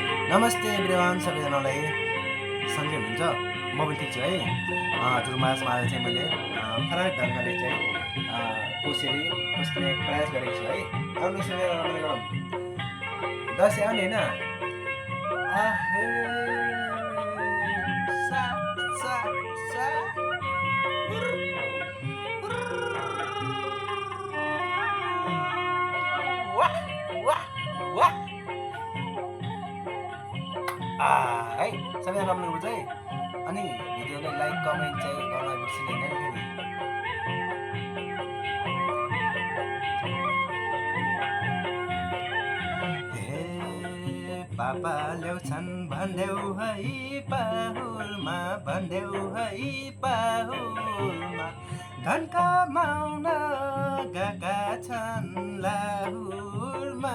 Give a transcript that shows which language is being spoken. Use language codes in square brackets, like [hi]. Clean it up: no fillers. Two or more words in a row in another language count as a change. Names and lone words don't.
[ne] नमस्ते एभ्रिवान, सबैजनालाई सन्चै हुनुहुन्छ? म पनि ठिक छु है। हजुरमा आज चाहिँ मैले फरक ढङ्गले चाहिँ कोसेली कोस्ने प्रयास गरेको छु है। आउनु सुनेर रमाइलो गरौँ। दसैँ आउने होइन? आहे सा सा सा हुर, हुर। वाह वाह वाह। है सबैजना रमाइलो हुन्छ है। अनि भिडियोलाई लाइक कमेन्ट चाहिँ गर्न बिर्सिँदैन फेरि। हे पापा ल्याउँछन् भन्देऊ है पाहुलमा, भन्देऊ है पाहुलमा, धन कमाउन गएका छन् लाहुरमा।